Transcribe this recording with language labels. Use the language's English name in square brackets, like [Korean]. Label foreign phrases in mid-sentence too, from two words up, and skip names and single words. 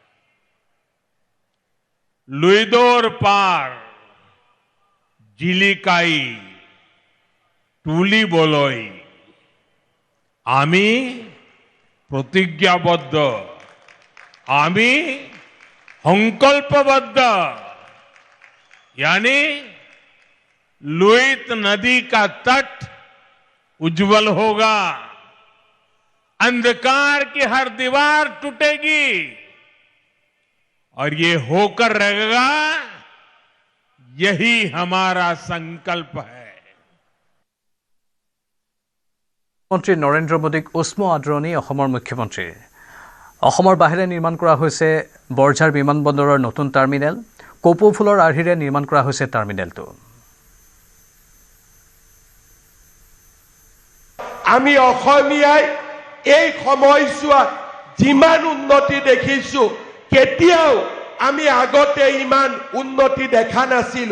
[Assamese] লুইতৰ পাৰ জিলিকাই তুলিবলৈ আমি প্ৰতিজ্ঞাবদ্ধ আমি সংকল্পবদ্ধ [Hindi] यानी लुहित नदी का तट उज्जवल होगा, अंधकार की हर दीवार टूटेगी और ये होकर रहेगा, यही हमारा संकल्प है। [Assamese] মন্ত্ৰী নৰেন্দ্ৰ মোদীক উষ্ম আদৰণি অসমৰ মুখ্যমন্ত্ৰীৰ। অসমৰ বাহিৰে নিৰ্মাণ কৰা হৈছে বৰঝাৰ বিমানবন্দৰৰ নতুন টাৰ্মিনেল। কপৌ ফুলৰ আৰ্হিৰে নিৰ্মাণ কৰা হৈছে টাৰ্মিনেলটো। আমি অসমীয়াই এই সময়ছোৱাত যিমান উন্নতি দেখিছো, কেতিয়াও আমি আগতে ইমান উন্নতি দেখা নাছিলো।